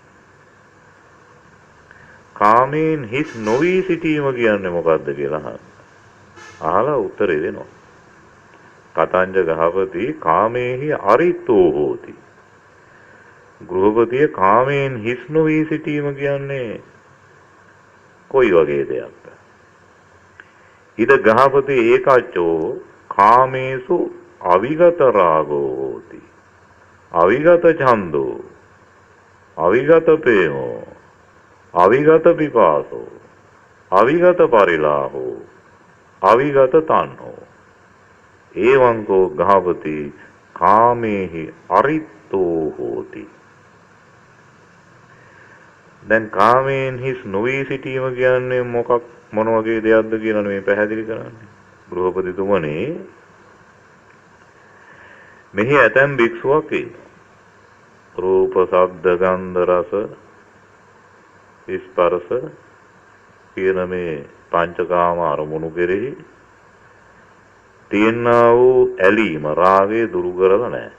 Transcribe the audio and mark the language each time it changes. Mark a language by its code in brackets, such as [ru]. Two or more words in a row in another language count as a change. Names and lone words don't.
[si] කාමයෙන් හිස් නොවි සිටීම කියන්නේ මොකද්ද කියලා අහලා උත්තරේ දෙනවා. [pi] කතංජ ගහවති කාමේහි අරිත්තෝ හෝති. [si] ගෘහපතිය කාමයෙන් හිස් නොවි සිටීම කියන්නේ කොයි වගේ දෙයක්ද? [pi] ඉද ගහපති ඒකච්චෝ කාමේසු අවිගත රාගෝ හෝති. අවිගත ඡන්தோ අවිගත ප්‍රේමෝ අවිගත පිපාසෝ අවිගත පරිලාහෝ අවිගත තණ්හෝ එවං කෝ ගහපති කාමේහි අරිත්තෝ හෝති. [si] දැන් කාමයෙන් හිස් නොවි සිටීම කියන්නේ මොන වගේ දෙයක්ද කියලා මේ පැහැදිලි කරන්නේ. ගෘහපතිතුමනි මෙහි ඇතැම් භික්ෂුවක් ඉන්නවා. රූප, ශබ්ද, ගන්ධ, රස, ස්පර්ශ කියන මේ පංචකාම අරමුණු කෙරෙහි තියෙනා වූ ඇලීම රාගය දුරු කරලා නැහැ.